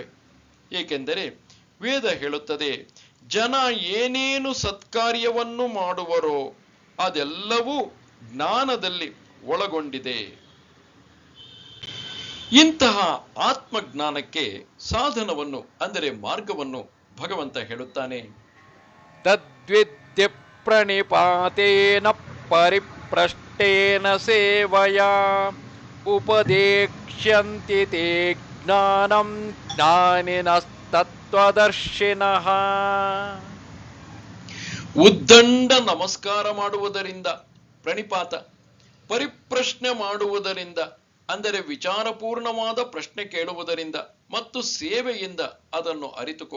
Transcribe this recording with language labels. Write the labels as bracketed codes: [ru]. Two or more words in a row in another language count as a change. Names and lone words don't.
[kn] ಏಕೆಂದರೆ ವೇದ ಹೇಳುತ್ತದೆ, ಜನ ಏನೇನು ಸತ್ಕಾರ್ಯವನ್ನು ಮಾಡುವರೋ ಅದೆಲ್ಲವೂ ಜ್ಞಾನದಲ್ಲಿ ಒಳಗೊಂಡಿದೆ. ಇಂತಹ ಆತ್ಮಜ್ಞಾನಕ್ಕೆ ಸಾಧನವನ್ನು ಅಂದರೆ ಮಾರ್ಗವನ್ನು ಭಗವಂತ ಹೇಳುತ್ತಾನೆ. [sa] ತದ್ವಿದ್ಯ ಪ್ರಣಿಪಾತೇನ ಪರಿಪ್ರಷ್ಟೇನ ಸೇವಯಾ ಉಪದೇಕ್ಷ್ಯಂತಿ ತೇ ಜ್ಞಾನಂ ಜ್ಞಾನಿನಸ್ತತ್ವದರ್ಶಿನಃ. [kn] ಉದ್ದಂಡ ನಮಸ್ಕಾರ ಮಾಡುವುದರಿಂದ, ಪ್ರಣಿಪಾತ ಪರಿಪ್ರಶ್ನೆ ಮಾಡುವುದರಿಂದ ಅಂದರೆ ವಿಚಾರಪೂರ್ಣವಾದ ಪ್ರಶ್ನೆ ಕೇಳುವುದರಿಂದ ಮತ್ತು ಸೇವೆಯಿಂದ ಅದನ್ನು ಅರಿತುಕೋ.